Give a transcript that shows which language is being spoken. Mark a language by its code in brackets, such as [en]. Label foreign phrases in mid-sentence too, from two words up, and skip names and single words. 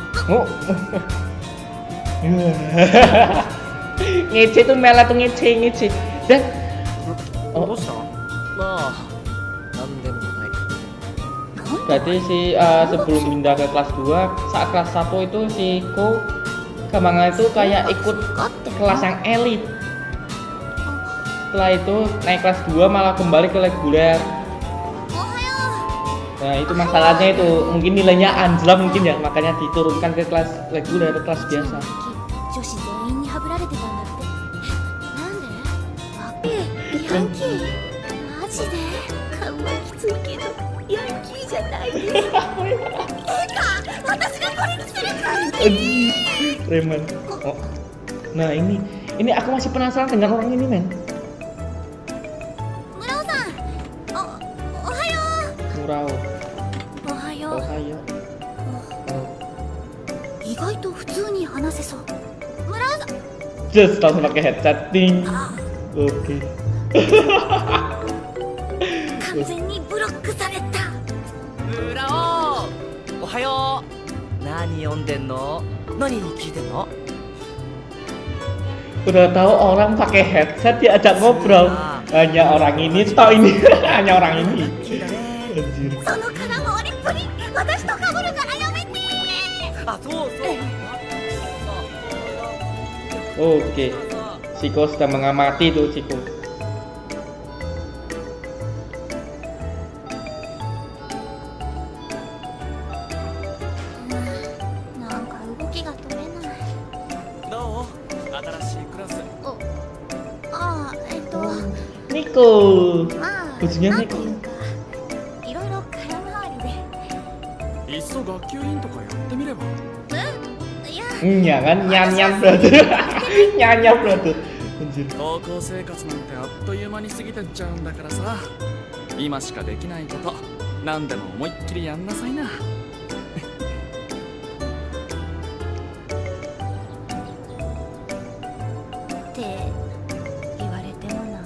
[id] Oh. Ngece tuh Mela tuh ngece. Dan [ja] どうした？まあなんでもない。 [id] berarti si sebelum pindah ke kelas 2 saat kelas 1 itu si Ko Gamanga itu kayak ikut kelas yang elit. Setelah itu naik kelas 2 malah kembali ke reguler. [ja] おはよ [id] Nah itu masalahnya itu mungkin nilainya anjlok mungkin ya makanya diturunkan ke kelas reguler kelas [ja] う。 [id] biasa. [ja] 女子全員にハブられてたんだって。なんで？ヤンキー？マジで？顔はきついけどヤンキーじゃないです。えか？私がこれにするから。 [id] Preman. Oh. Nah ini aku masih penasaran dengan orang ini men. [ja] 村尾さん。おはよ [id] Murao. [ja] う。おはよ Ohayo. う。意外と普通に話せそう。村尾さん。 [id] Just langsung pakai headset ting. Oke. [ja] 完全にブロックされた。村尾、おはよう。何読んでんの？何聞いてんの？ [id] Udah tahu orang pakai headset diajak ngobrol. Hanya orang ini, toh ini. Hanya orang ini. [ja] 聞いたね。 [id] Anjir. [ja] その空回りっぷり、私と被るからやめて。あ、そうそう。 [id] Oke. Siko sudah mengamati tuh Siko. [ja] なんか動きが取れない。どう？新しいクラス。ああ、 Nico. まあ、こっちにはねなんていうか、いろいろ空回りで。いっそ学級委員とかやってみれば。いや、 [id] Jangan nyam-nyam brother. Nyam-nyam brother. Anjir. [ja] 高校生活なんてあっという間に過ぎてっちゃうんだからさ、今しかできないこと何でも思いっきりやんなさいな。って言われてもな。